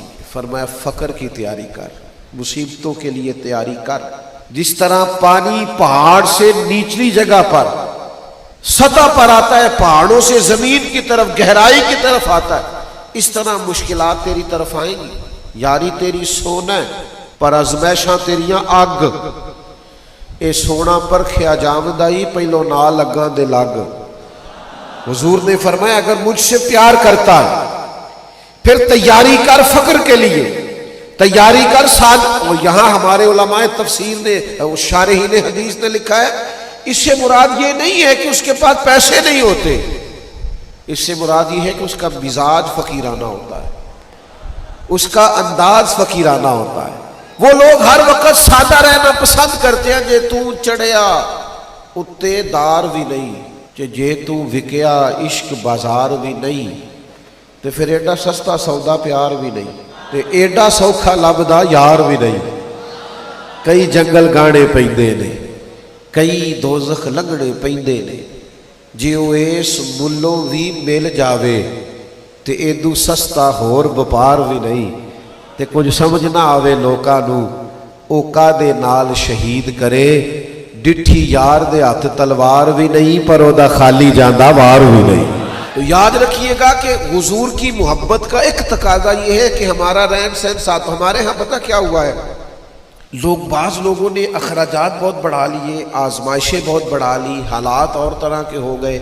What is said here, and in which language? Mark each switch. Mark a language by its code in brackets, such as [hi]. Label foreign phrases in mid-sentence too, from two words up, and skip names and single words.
[ur] فرمایا فقر کی تیاری کر، مصیبتوں کے لیے تیاری کر۔ جس طرح پانی پہاڑ سے نیچلی جگہ پر سطح پر آتا ہے، پہاڑوں سے زمین کی طرف گہرائی کی طرف آتا ہے، اس طرح مشکلات تیری طرف آئیں گی۔ [pa] یاری تیری سونا ہے پر ازمائشاں تیریاں اگ، اے سونا پر کھیا جامدائی پہلو نہ لگاں دے لگ۔ [ur] حضور نے فرمایا اگر مجھ سے پیار کرتا ہے پھر تیاری کر فقر کے لیے، تیاری کر ساتھ۔ اور یہاں ہمارے علماء تفسیر نے، شارحین حدیث نے لکھا ہے اس سے مراد یہ نہیں ہے کہ اس کے پاس پیسے نہیں ہوتے، اس سے مراد یہ ہے کہ اس کا مزاج فقیرانہ ہوتا ہے، اس کا انداز فقیرانہ ہوتا ہے۔ وہ لوگ ہر وقت سادہ رہنا پسند کرتے ہیں، [pa] جے تو چڑھیا اتے دار بھی نہیں، جے تو وکیا عشق بازار بھی نہیں، تو پھر ایڈا سستا سودا پیار بھی نہیں، تے ایڈا سوکھا لبدا یار بھی نہیں۔ کئی جنگل گانے پیندے نے، کئی دوزخ لنگڑے پیندے نے، جے او اس ملوں بھی مل جاوے تے ایدو سستا ہور بپار بھی نہیں۔ تے کچھ سمجھ نہ آوے لوکاں نو او کادے نال شہید کرے، ڈٹھی یار دے ہاتھ تلوار بھی نہیں پر او دا خالی جاندہ وار بھی نہیں۔ [ur] تو یاد رکھیے گا کہ حضور کی محبت کا ایک تقاضا یہ ہے کہ ہمارا رہن سہن ساتھ۔ ہمارے ہاں پتہ کیا ہوا ہے، بعض لوگوں نے اخراجات بہت بڑھا لیے، آزمائشیں بہت بڑھا لی، حالات اور طرح کے ہو گئے۔